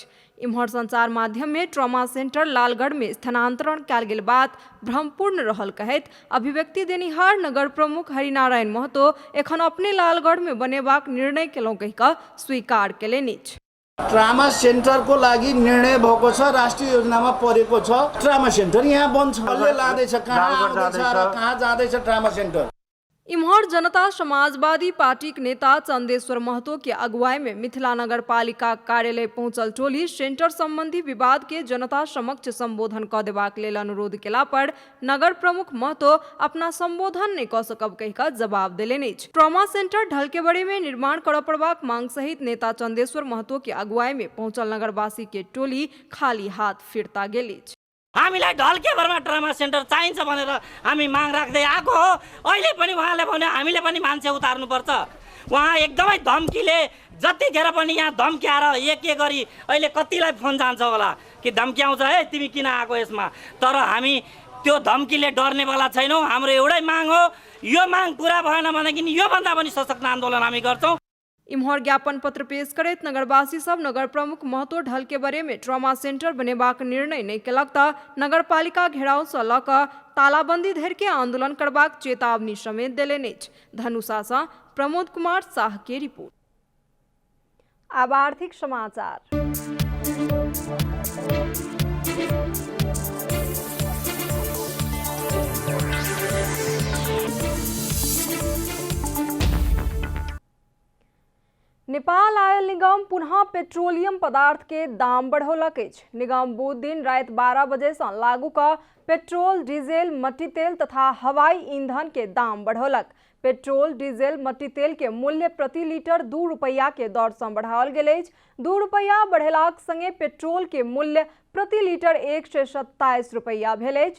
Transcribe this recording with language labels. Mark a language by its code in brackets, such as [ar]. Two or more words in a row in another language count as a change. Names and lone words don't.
[mai] इम्हर संचार माध्यम में ट्रॉमा सेंटर लालगढ़ में स्थानांतरण कयल गेल बात भ्रमपूर्ण रहल कहैत अभिव्यक्ति देनिहार नगर प्रमुख हरिनारायण महतो एखन अपने लालगढ़ में बनेबाक निर्णय केलहुँ कहि कऽ स्वीकार केलनि अछि। [ne] ट्रामा सेंटर को लागि निर्णय भएको छ, राष्ट्रिय योजनामा परेको छ। ट्रामा सेंटर यहाँ बन्छ, कसले लाँदैछ, कहाँ आउँदैछ र कहाँ जाँदैछ ट्रामा सेंटर। [mai] इम्हर जनता समाजवादी पार्टी के नेता चंदेश्वर महतो के अगुवाई में मिथिला नगर पालिका कार्यालय पहुंचल टोली सेंटर संबंधी विवाद के जनता समक्ष संबोधन कऽ देबाक लेल अनुरोध केला पर नगर प्रमुख महतो अपना संबोधन नहीं कऽ सकब कहि कऽ जवाब देलनि अछि। ट्रॉमा सेंटर ढलकेवरे में निर्माण करऽ पड़बाक मांग सहित नेता चंदेश्वर महतो के अगुवाई में पहुंचल नगरवासी के टोली खाली हाथ फिर्ता गेल अछि। [ne] हामीलाई ढलकेवरमा ट्रमा सेन्टर चाहिन्छ भनेर हामी माग राख्दै आएको हो। अहिले पनि उहाँले भने हामीले पनि मान्छे उतार्नुपर्छ। उहाँ एकदमै धम्कीले जतिखेर पनि यहाँ धम्क्याएर एक गरी अहिले कतिलाई फोन जान्छ होला कि धम्क्याउँछ है तिमी किन आएको यसमा। तर हामी त्यो धम्कीले डर्नेवाला छैनौँ। हाम्रो एउटै माग हो, यो माग पुरा भएन भनेदेखि योभन्दा पनि सशक्त आन्दोलन हामी गर्छौँ। [mai] इम्हर ज्ञापन पत्र पेश करैत नगरवासी सब नगर प्रमुख महतो ढलकेवरे में ट्रॉमा सेंटर बनेबाक निर्णय नहीं केलक तऽ नगरपालिका घेराव सँ लऽ कऽ तालाबंदी धरि के आंदोलन करबाक चेतावनी समेत देलनि अछि। धनुषा सँ प्रमोद कुमार शाह के रिपोर्ट। अब आर्थिक समाचार। नेपाल आयल निगम पुनः पेट्रोलियम पदार्थ के दाम बढ़ौलक अछि। निगम बुध दिन राति 12 बजे से लागू कऽ पेट्रोल, डीजल, मट्टी तेल तथा हवाई ईंधन के दाम बढ़ौलक। पेट्रोल, डीजल, मट्टी तेल के मूल्य प्रति लीटर 2 रुपया के दर से बढ़ाओल गेल अछि। 2 रुपया बढ़ेलाक संगे पेट्रोल के मूल्य प्रति लीटर 127 रुपया भेल अछि।